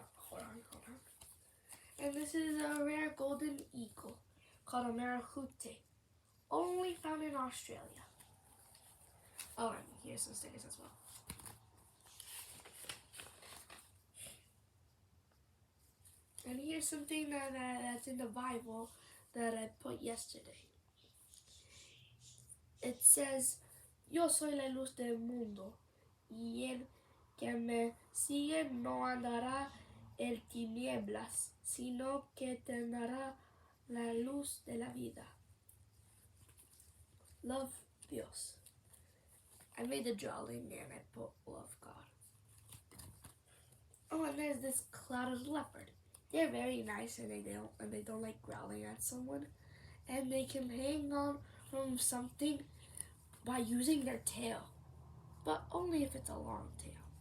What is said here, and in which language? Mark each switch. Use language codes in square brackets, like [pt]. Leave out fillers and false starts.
[en] Hold on. And this is a rare golden eagle called a Marahute, only found in Australia. Oh, and here's some stickers as well. And here's something that's in the Bible that I put yesterday. It says, [es] Yo soy la luz del mundo, y el que me sigue no andará en tinieblas, sino que tendrá la luz de la vida. [en] Love Dios. I made the drawing and I put love God. Oh, and there's this clouded leopard. they're very nice and they don't like growling at someone. And they can hang on from something by using their tail, but only if it's a long tail.